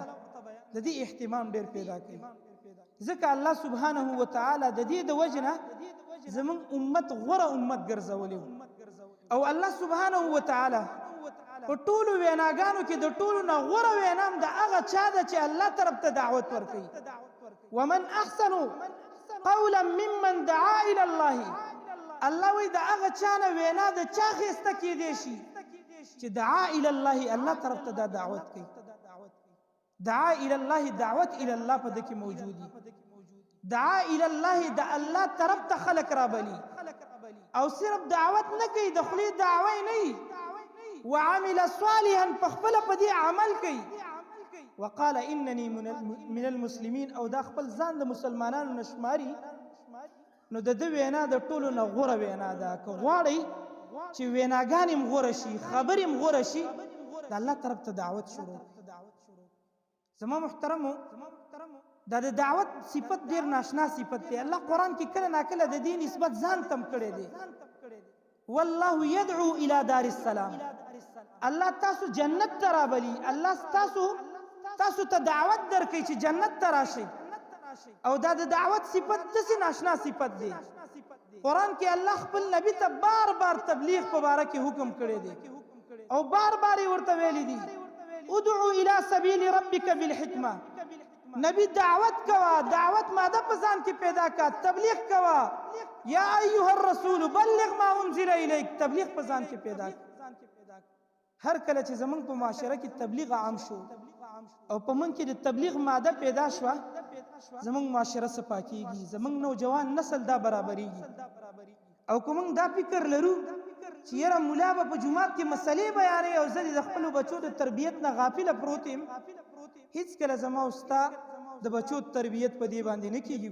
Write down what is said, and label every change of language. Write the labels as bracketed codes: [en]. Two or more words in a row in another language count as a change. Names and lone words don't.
[ps] د دې اهتمام ډېر پیدا کوي. ځکه [ar] الله سبحانه وتعالی [ps] د دې د وجې نه زمونږ امت غوره امت ګرځولی و. او [ar] الله سبحانه وتعالی [ps] په ټولو ویناګانو کې د ټولو نه غوره وینام د هغه چا ده چې الله طرف ته دعوت ورکوي. [ar] ومن احسن قولا ممن دعا الى الله. [ps] الله وی د هغه چا نه وینا د چا ښایسته کیدی شي چې [ar] دعا الى الله، [ps] الله طرف ته دا دعوت کوي. [ar] دعا الى الله، دعوت الى الله [ps] په دې کې موجودي. [ar] دعا الى الله [ps] د الله طرف ته خلق را بلی، او صرف دعوت نه کوي، د خولې دعوی نه وي. [ar] وعمل صالحا، [ps] په خپله په دې عمل کوي. [ar] وقال انني من المسلمين، [ps] او دا خپل ځان د مسلمانانو نه شماري، نو د ده وینا د ټولو نه غوره وینا ده. که غواړئ چې ویناګانې م غوره شي، خبرې م غوره شي، د الله طرف ته دعوت شروع. زما محترمو، دا د دعوت صفت ډېر ناشنا صفت دی. الله قرآن کې کله ناکله د دې نسبت ځان تم کړی دی. [ar] والله يدعو الى دار السلام. [ps] الله تاسو جنت ته رابلي، الله تاسو ته دعوت درکوي چې جنت ته راشئ. او دا د دعوت صفت داسې ناشنا صفت دی. قرآن کې الله خپل نبی ته بار بار تبلیغ په باره کې حکم کړی دی، او بار بار یې ورته ویلي دي [ar] ادعو الى سبیل ربک بالحکمه. [ps] نبی دعوت کوا، دعوت ماده په ځان کې پیدا کا، تبلیغ کوا. [ar] یا ایها الرسول بلغ ما انزل الیک، [ps] تبلیغ په ځان کې پیدا کا. هر کله چې زمونږ په معاشره کې تبلیغ عام شو او په موږ کې د تبلیغ ماده پیدا شوه، زمونږ معاشره صفا کېږي، زمونږ نوجوان نسل دا برابریږي. او که موږ دا فکر لرو چې یاره ملا به په جومات کې مسلې بیانوي او زه د خپلو بچو د تربیت نه غافله پروت یم، هیڅکله زما او ستا د بچو تربیت په دې باندې نه کېږي.